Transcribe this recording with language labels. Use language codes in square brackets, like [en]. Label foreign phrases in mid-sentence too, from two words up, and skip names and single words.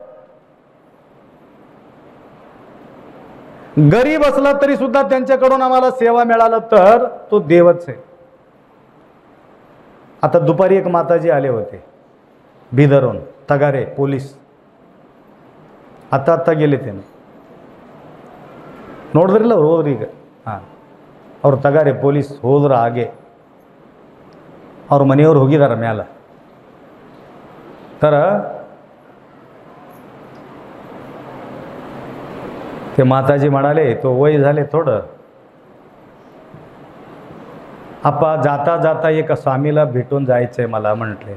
[mr] गरीब असला तरी सुद्धा त्यांच्याकडून आम्हाला सेवा मिळालं तर तो देवच आहे. आता दुपारी एक माताजी आले होते बिदरहून, तगारे पोलीस. आता गेले ते [kn] ನೋಡಿದ್ರಲ್ಲ ಹೋದ್ರೀಗ. ಅವ್ರು ತಗಾರೆ ಪೊಲೀಸ್ ಹೋದ್ರ ಹಾಗೆ ಅವ್ರ ಮನೆಯವ್ರು ಹೋಗಿದಾರ ಮ್ಯಾಲ. [mr] तर ते माताजी म्हणाले तो वय झाले थोडं. आपा जाता जाता एका स्वामीला भेटून जायचंय मला म्हटले.